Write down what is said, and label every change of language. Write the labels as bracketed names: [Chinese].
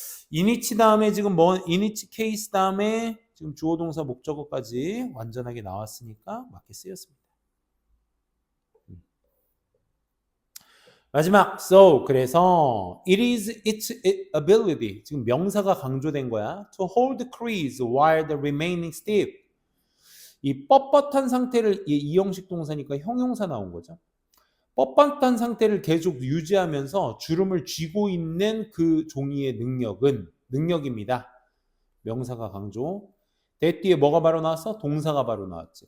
[Korean] 이니치 다음에 지금 이니치 케이스 다음에 지금 주어 동사 목적어까지 완전하게 나왔으니까 맞게 쓰였습니다. 마지막, so, 그래서 [English] it is its ability, [Korean] 지금 명사가 강조된 거야. [English] to hold the crease while the remaining stiff. [Korean] 이 뻣뻣한 상태를, 이 형식 동사니까 형용사 나온 거죠. 뻣뻣한 상태를 계속 유지하면서 주름을 쥐고 있는 그 종이의 능력입니다. 명사가 강조. that 뒤에 뭐가 바로 나왔어? 동사가 바로 나왔지.